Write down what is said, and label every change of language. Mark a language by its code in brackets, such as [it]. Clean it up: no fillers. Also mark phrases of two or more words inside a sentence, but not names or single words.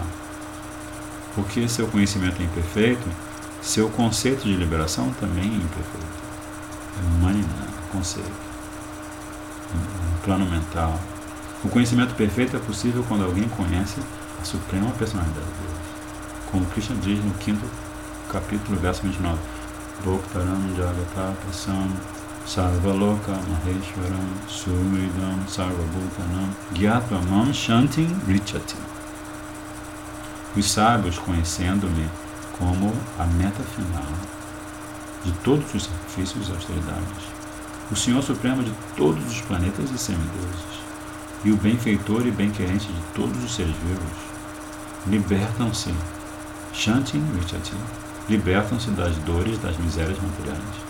[pt] Porque seu conhecimento é imperfeito, seu conceito de liberação também é imperfeito. É Maninaha, conceito. Um plano mental. O conhecimento perfeito é possível quando alguém conhece a Suprema Personalidade de Deus. Como Krishna diz no 5º capítulo, verso 29. [sa] भोक्तारं यज्ञतपसां सर्वलोक महेश्वरम् सुहृदं सर्वभूतानां ज्ञात्वा मां शान्तिम् ऋच्छति. [pt] Os sábios, conhecendo-me como a meta final de todos os sacrifícios e austeridades, o Senhor Supremo de todos os planetas e semideuses, e o benfeitor e bem-querente de todos os seres vivos, libertam-se, [sa] शान्तिम् ऋच्छति, [pt] libertam-se das dores das misérias materiais.